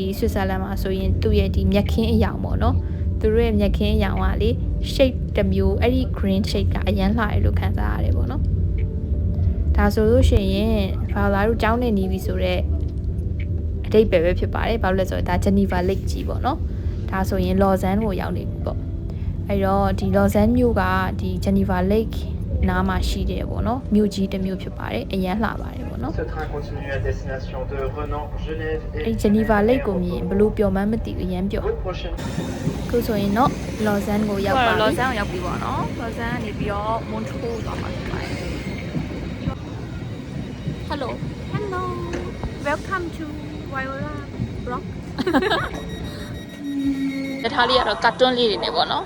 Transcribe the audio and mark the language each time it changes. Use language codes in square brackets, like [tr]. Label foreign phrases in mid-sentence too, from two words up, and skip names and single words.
[my] ဆွစ်ဇာလန်မှာဆိုရင်သူ့ရဲ့ဒီမြက်ခင်းအယောင်ပေါ့နော်သူတို့ရဲ့မြက်ခင်းအယောင်ကလေ shape တစ်မျိုးအဲ့ဒီ [en] green shape [my] ကအရင်လှတယ်လို့ခံစားရတယ်ပေါ့နော်ဒါဆိုလို့ရှိရင် Vala တို့ကျောင်းနေနေပြီဆိုတော့အတိတ်ပဲဖြစ်ပါတယ်ဘာလို့လဲဆိုတော့ဒါ Geneva Lake ကြီးပေါ့နော်ဒါဆိုရင် Lausanne ကိုရောက်နေပြီပေါ့အဲ့တော့ဒီ Lausanne မြို့ကဒီ Geneva Lake နားမှာရှိတယ်ပေါ့နော်မြို့ကြီးတစ်မြို့ဖြစ်ပါတယ်အရင်လှပါတယ်ပေါ့နော် [fr] Ce train continue à destination de Renan, Genève et [my] အဲ့ Geneva Lake ကိုမြင်ဘလို့ပျော်မှန်းမသိဘူးအရင်ပျော် [fr] votre prochaine [my] ခုဆိုရင်တော့ Lausanne ကိုရောက်ပါပြီ Lausanne ကိုရောက်ပြီပေါ့နော် Lausanne ကနေပြီးတော့ Montreux သွားမှာဖြစ်ပါတယ် [en] Hello Welcome to Viola Rock [my] တထားလေးကတော့ cartoon လေးတွေနဲ့ပေါ့နော်